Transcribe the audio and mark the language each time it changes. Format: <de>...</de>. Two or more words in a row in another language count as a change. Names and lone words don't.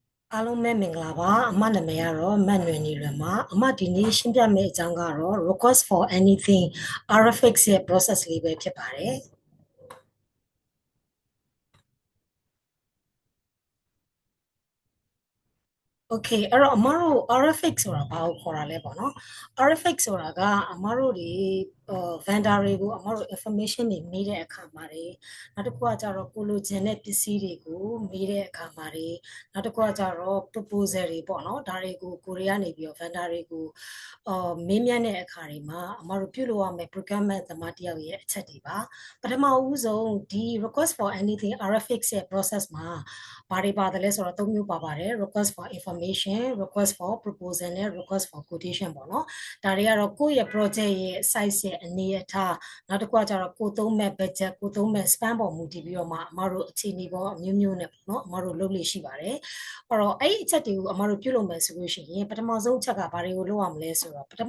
<my>အားလုံးပဲမင်္ဂလာပါအမနာမည်ကတော့မတ်နွယ်နေလွယ်ပါအမဒီနေ့ရှင်းပြမယ့်အကြောင်းကတော့</my> <en>request for anything RFX</en> <my>ရဲ့ process လေးပဲဖြစ်ပါတယ် Okay အဲ့တော့အမတို့ RFX ဆိုတာဘာကိုခေါ်တာလဲပေါ့နော် RFX ဆိုတာကအမတို့တွေvendor တွေကိုအမတို့ information တွေမေးတဲ့အခါမှာတွေနောက်တစ်ခုကကြတော့ကိုလိုချင်တဲ့ပစ္စည်းတွေကိုမေးတဲ့ အခါမှာတွေနောက်တစ်ခုကကြတော့ proposal တွေပေါ့နော်ဒါတွေကိုကိုရီးယားနေပြီးတော့ vendor တွေကိုမေးမြန်းတဲ့အခါတွေမှာအမတို့ပြုလုပ်ရမယ့် procurement သမားတယောက်ရဲ့အချက်တွေပါပထမဦးဆုံးဒီ</my> <en>request for anything RFX</en> <my>ရဲ့ process မှာဘာတွေပါတယ်လဲဆိုတော့၃မျိုးပါပါတယ် request</my> <en>for information request for proposal</en> <my>နဲ့</my> <en>request for quotation</en> <my>ပေါ့နော်ဒါတွေကတော့ကိုယ့်ရဲ့ project ရဲ့ size ရဲ့အနေအထားနောက်တစ်ခုကကျတော့ကိုသုံးမဲ့ budget ကိုသုံးမဲ့ span ပေါ်မူတည်ပြီးတော့မှအမတို့အခြေအနေပေါ်အ မျိုးမျိုးနဲ့ပေါ့နော်အမတို့လုပ်လို့ရှိပါတယ်အဲ့တော့အဲ့ဒီအချက်တွေကိုအမတို့ပြုလုပ်မယ်ဆိုလို့ရှိရင်ပထမဆုံးအချက်ကဘာတွေကိုလုပ်ရမလဲဆိုတော့ပထ</my>